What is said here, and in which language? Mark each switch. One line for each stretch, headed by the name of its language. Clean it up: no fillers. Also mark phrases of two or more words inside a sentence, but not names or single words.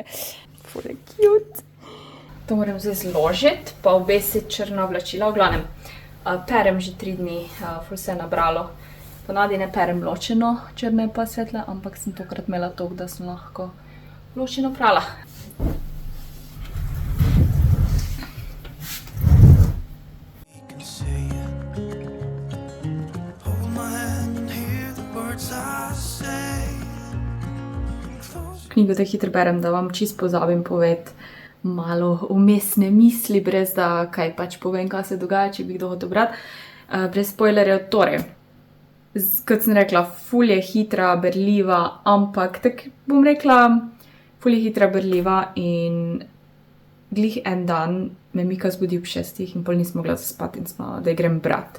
Slovenian: Ful je cute. To moram zdaj zložiti, pa obesiti črna oblačila, v glavnem. Perem že 3 dni, ful se je nabralo. Ponavadi ne perem ločeno, črne pa svetle, ampak sem tokrat imela toliko, da sem lahko ločeno prala.
English: You can see it. Hold my hand and hear the words I say. Close
Slovenian: Knjigo te hitro berem, da vam čisto pozabim povedati malo vmesne misli, brez da kaj pač povem, kaj se dogaja, če bi kdo hotel brati. Brez spoilerjev, torej. Kot sem rekla, ful je hitra, berljiva, ampak tako bom rekla, ful je hitra, berljiva in glih en dan me Mika zbudi ob 6 in pol nisem mogla zaspati in smo, da grem brat.